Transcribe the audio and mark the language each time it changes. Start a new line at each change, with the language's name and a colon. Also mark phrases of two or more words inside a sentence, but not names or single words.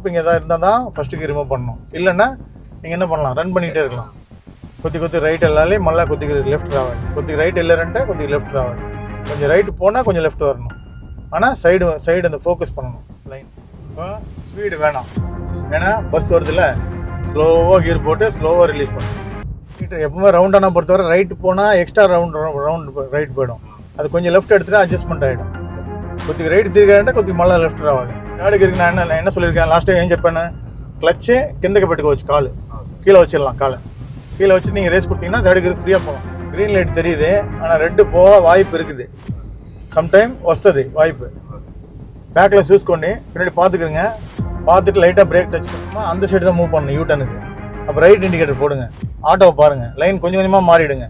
Tamil: ஸ்டாப்பிங் எதாவது இருந்தால் தான்
English: first gear remove
Tamil: பண்ணணும். இல்லைன்னா நீங்கள் என்ன பண்ணலாம், ரன் பண்ணிகிட்டே இருக்கலாம்.
Telugu: కొద్ది రైట్ వెళ్ళాలి, మళ్ళీ కొద్దిగా లెఫ్ట్ రావాలి. కొద్దిగా రైట్ వెళ్ళారంటే కొద్దిగా లెఫ్ట్ రావాలి. కొంచెం రైట్
Tamil: போனால் கொஞ்சம் லெஃப்ட் வரணும். ஆனால் சைடு அந்த ஃபோக்கஸ் பண்ணணும் லைன். இப்போ ஸ்பீடு வேணாம், ஏன்னா பஸ் வருதுல்ல, ஸ்லோவாக கீர் போட்டு ஸ்லோவாக ரிலீஸ் பண்ணணும். எப்பவுமே ரவுண்டானா பொறுத்தவரை ரைட்டு போனால்
English: extra round right
Tamil: போயிடும். அது கொஞ்சம் லெஃப்ட் எடுத்துகிட்டு அட்ஜஸ்ட்மெண்ட் ஆகிடும்.
Telugu: కొద్దిగా రైట్ తిరిగారంటే కొద్దిగా మళ్ళీ లెఫ్ట్ రావాలి.
English: third gear-ki
Telugu: నేను
Tamil: என்ன சொல்லியிருக்கேன்
English: last time
Telugu: ఏం చెప్పాను, క్లచ్ కిందకి పెట్టుకోవచ్చు, కాలు
Tamil: கீழே வச்சிடலாம். காலை கீழே வச்சு நீங்கள் ரேஸ் கொடுத்தீங்கன்னா
English: third gear-ki
Tamil: ஃப்ரீயாக போகலாம்.
English: green light
Tamil: தெரியுது, ஆனால் ரெட்டு போக வாய்ப்பு இருக்குது, சம்டைம் వస్తుంది வாய்ப்பு. பேக்கில் చూసుకోండి, பின்னாடி பார்த்துக்குங்க. பார்த்துட்டு லைட்டாக
English: brake touch
Tamil: பண்ணுமா அந்த சைடு தான் மூவ் பண்ணணும் யூட்டனுக்கு. அப்போ
English: right indicator
Tamil: போடுங்க, ஆட்டோவை பாருங்கள், லைன் கொஞ்சம் கொஞ்சமாக மாறிடுங்க.